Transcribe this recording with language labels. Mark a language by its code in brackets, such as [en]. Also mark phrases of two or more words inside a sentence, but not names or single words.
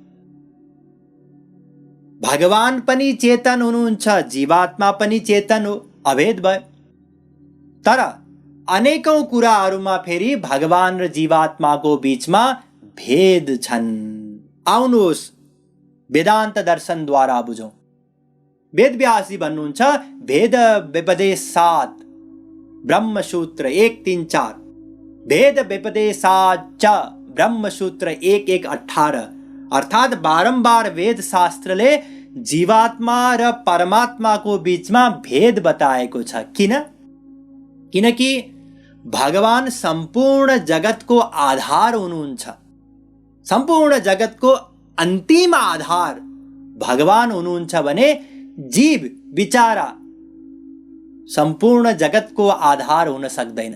[ne] भगवान पनि चेतन हुनुहुन्छ, जीवात्मा पनि चेतन हो, अभेद भयो। तर अनेकौं कुराहरूमा फेरि भगवान र जीवात्माको बीचमा भेद छन्। आउनुहोस् वेदान्त दर्शनद्वारा बुझौं। वेदव्यासजी भन्नुहुन्छ, [sa] भेद व्यपदेशात् ब्रह्मसूत्र 1.3.4, भेद व्यपदेशाच्च ब्रह्मसूत्र 1.1.18, [ne] अर्थात् बारम्बार वेद शास्त्रले जीवात्मा र परमात्माको बीचमा भेद बताएको छ। किनकि भगवान सम्पूर्ण जगतको आधार हुनुहुन्छ, सम्पूर्ण जगतको अन्तिम आधार भगवान हुनुहुन्छ भने जीव बिचारा सम्पूर्ण जगतको आधार हुन सक्दैन।